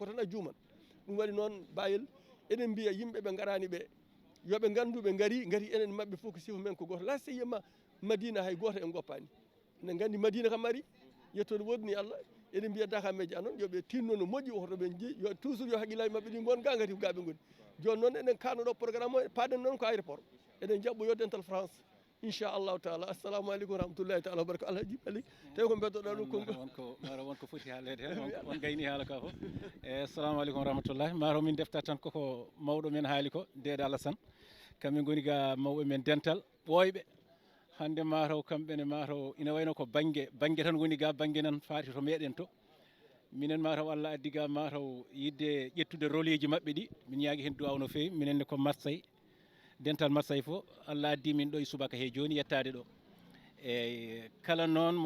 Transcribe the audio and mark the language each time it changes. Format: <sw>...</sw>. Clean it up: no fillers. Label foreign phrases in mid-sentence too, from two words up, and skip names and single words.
<ff>tan a juuman ɗum waɗi noon Bayel eɗen mbiya yimɓe ɓe garani ɓe yoɓe gandu ɓe gari enen mabɓe fof ko sifa men ko goto la siyama Madina hay goto en goppani enen gandi Madina kam ari yettode wodni Allah eɗen mbiya Dakameji anon yoɓe tinno no moƴƴi otoɓe jii yo toujours yo haqqillaji mabɓe ɗi gon ga gati ko gaɓe goni joni noon eɗen kanno ɗo programme o paaɗen noon ko aéroport eɗen jaɓɓo yo dental France</ff> <ar>إن شاء الله تعالى السلام عليكم ورحمة الله تعالى وبركاته</ar> <ff>Allah jiɓi aleyk tawi ko beddoɗa ɗum wonko foti haalede hen on gayni haala ka fof</ff> <ar>السلام عليكم ورحمة الله</ar> <ff>mataw min deftat tan koko mawɗo men haali ko Deɗo Alassane kamɓe goni ga mawɓe men dental ɓooyɓe hande mataw kamɓene mataw ina wayno ko banggue tan woni ga banggue nan faati to meɗen to minen mataw Allah addi ga mataw yidde ƴettude rôle ji mabɓe ɗi min ñaagui hen duwaw no fewi minenne ko Marseille dental Marseille fof Allah addi min ɗo e subaka he joni yettade ɗo e kala noon mo</ff>